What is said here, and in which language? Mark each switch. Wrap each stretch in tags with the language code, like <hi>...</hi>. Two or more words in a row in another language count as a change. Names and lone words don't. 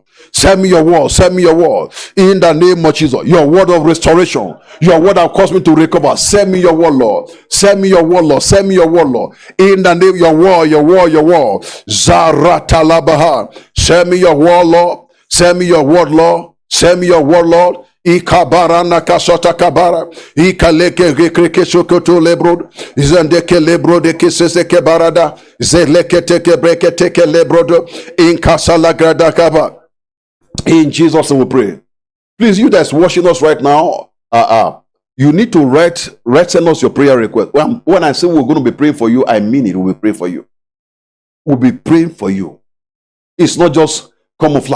<en>Send me your word. Send me your word. In the name of Jesus. Your word of restoration. Your word that caused me to recover. Send me your word, Lord. Send me your word, Lord. Send me your word, Lord. In the name of your word, your word, your word. Zaratalabaha. Send me your word, Lord. Send me your word, Lord. Send me your word, Lord. Ikabara nakasota kabara ikaleke rekreke sokoto lebrod izandeke lebrode kiseseke barada zeleke teke breke teke lebrodo inkasala grada kaba. In Jesus name we pray. Please, you that's watching us right now, you need to send us your prayer request. When I say we're going to be praying for you, I mean it. We'll be praying for you. We'll be praying for you. It's not just camouflage.</en>